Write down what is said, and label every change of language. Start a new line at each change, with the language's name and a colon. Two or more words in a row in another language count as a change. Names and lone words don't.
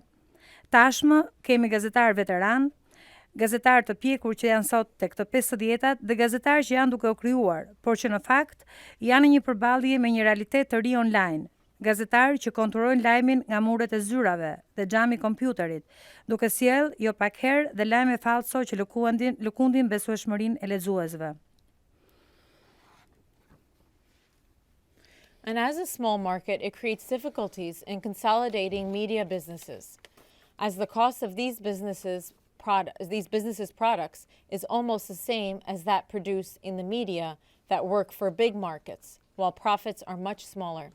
Albanian: Tashmë kemi gazetarë veteran, gazetarë të pjekur që janë sot tek të 50-tat dhe gazetarë që janë duke u krijuar, por që në fakt janë në një përballje me një realitet të ri online. Gazetarë që kontrollojnë lajmin nga muret e zyrave dhe xhami i kompjuterit, duke sjell jo pak herë dhe lajme falso që lëkundin besueshmërinë e lexuesve.
English: And as a small market, it creates difficulties in consolidating media businesses, as the cost of these businesses' products is almost the same as that produced in the media that work for big markets, while profits are much smaller.